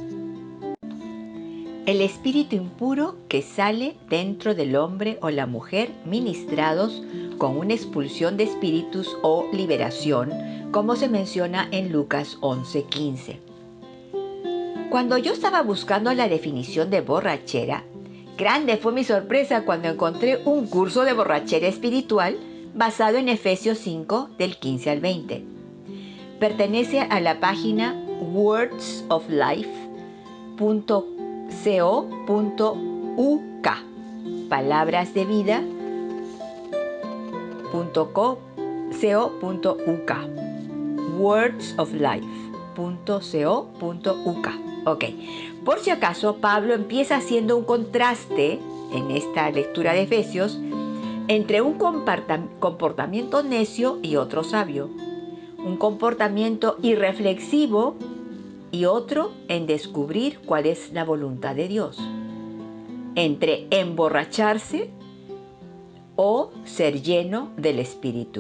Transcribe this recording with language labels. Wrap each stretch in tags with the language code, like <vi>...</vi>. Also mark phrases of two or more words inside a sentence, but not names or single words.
<es>El espíritu impuro que sale dentro del hombre o la mujer ministrados con una expulsión de espíritus o liberación, como se menciona en Lucas 11:15. Cuando yo estaba buscando la definición de borrachera, grande fue mi sorpresa cuando encontré un curso de borrachera espiritual basado en Efesios 5, del 15 al 20. Pertenece a la página wordsoflife.co.uk, palabrasdevida.co.uk, wordsoflife.co.uk. Ok, por si acaso, Pablo empieza haciendo un contraste en esta lectura de Efesios entre un comportamiento necio y otro sabio, un comportamiento irreflexivo y otro en descubrir cuál es la voluntad de Dios, entre emborracharse o ser lleno del Espíritu.</es>